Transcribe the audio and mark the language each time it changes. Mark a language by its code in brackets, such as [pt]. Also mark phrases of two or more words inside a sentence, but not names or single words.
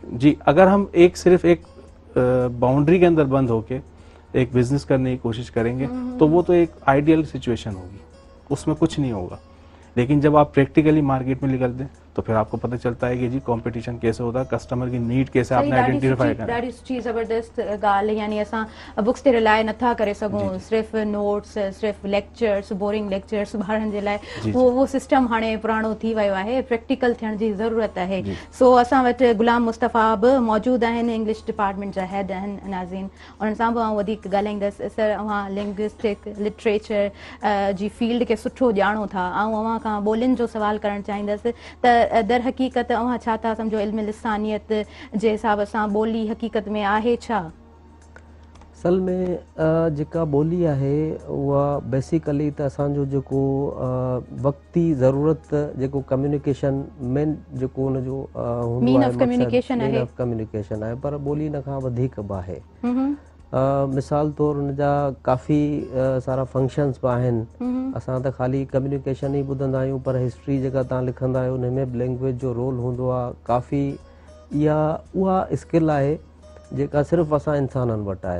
[hi] जी, अगर हम सिर्फ एक बाउंड्री के अंदर बंद होके एक बिजनेस करने की कोशिश करेंगे तो वो तो एक आइडियल सिचुएशन होगी, उसमें कुछ नहीं होगा। लेकिन जब आप प्रैक्टिकली मार्केट में निकलते हैं तो फिर आपको पता चलता है कि जी कंपटीशन कैसे होता है, कस्टमर की नीड कैसे आपने आइडेंटिफाई करना है। [sd] ॾाढी सुठी ज़बरदस्त ॻाल्हि, यानी असां बुक्स ते रिलाय नथा करे सघूं, सिर्फ़ नोट्स, सिर्फ़ लेक्चर्स, [en] boring lectures [sd] ॿारनि जे लाइ, वो सिस्टम हाणे पुराणो थी वियो आहे, प्रैक्टिकल थियण जी ज़रूरत आहे। सो असां वटि गुलाम मुस्तफ़ा बि मौजूदु आहिनि, इंग्लिश डिपार्टमेंट जा हेड आहिनि नाज़रीन, उन्हनि सां बि आउं वधीक ॻाल्हाईंदसि। सर, अव्हां [en] linguistic literature [sd] जी फील्ड खे सुठो ॼाणो था, ऐं अव्हां खां ॿोलियुनि जो सवाल करणु चाहींदसि त दर हक़ीक़त अव्हां छा था सम्झो, इल्म लिसानियत जे हिसाब सां ॿोली हक़ीक़त में आहे छा? असल में जेका ॿोली आहे उहा बेसिकली त असांजो जेको वक़्ती ज़रूरत जेको कम्युनिकेशन मेन जेको हुनजो [en] mean of communication [sd] आहे, पर ॿोली इन खां वधीक बि आहे। मिसाल तौर हुनजा काफ़ी सारा फंक्शन्स बि आहिनि। असां त ख़ाली कम्युनिकेशन ई ॿुधंदा आहियूं, पर हिस्ट्री जेका तव्हां लिखंदा आहियो हुन में बि लैंग्वेज जो रोल हूंदो आहे काफ़ी। उहा स्किल आहे जेका सिर्फ़ु असां इंसाननि वटि आहे।